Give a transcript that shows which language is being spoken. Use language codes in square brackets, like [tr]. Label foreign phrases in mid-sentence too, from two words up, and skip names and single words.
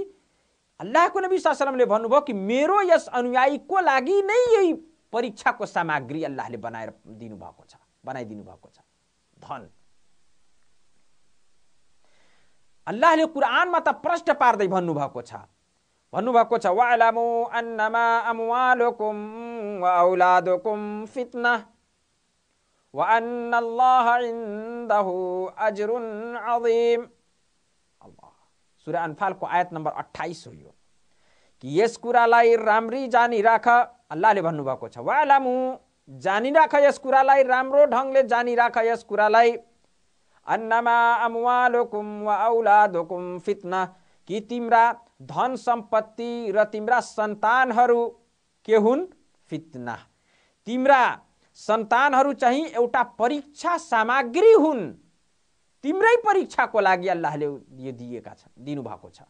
[ne] अल्लाहको नबी [ar] صلى الله عليه وسلم [ne] भन्नुभयो कि मेरो यस अनुयायीको लागि नै यही परीक्षाको सामग्री अल्लाहले बनाएर दिनुभएको छ, बनाइदिनु भएको छ धन। अल्लाहले कुरानमा त प्रश्न पार्दै भन्नुभएको छ, [ar] भन्नुभएको छ واعلموا أنما أموالكم و أولادكم فتنة و أن الله عنده أجر عظيم. [ne] अल्लाह, सूरा अनफाल को आयत नम्बर 28 हो यो, कि यस कुरालाई राम्री जानी राख। अल्लाहले भन्नुभएको छ वअलमु, जानी राख यस कुरालाई, राम्रो ढंगले जानी राख यस कुरालाई, [ar] أنما أموالكم و أولادكم فتنة, [ne] कि तिम्रा धन सम्पत्ति र तिम्रा सन्तानहरू के हुन्, फितना। तिम्रा सन्तानहरू चाहिँ एउटा परीक्षा सामग्री हुन्, तिम्रै परीक्षाको लागि अल्लाहले यो दिएका छन्, दिनुभएको छ।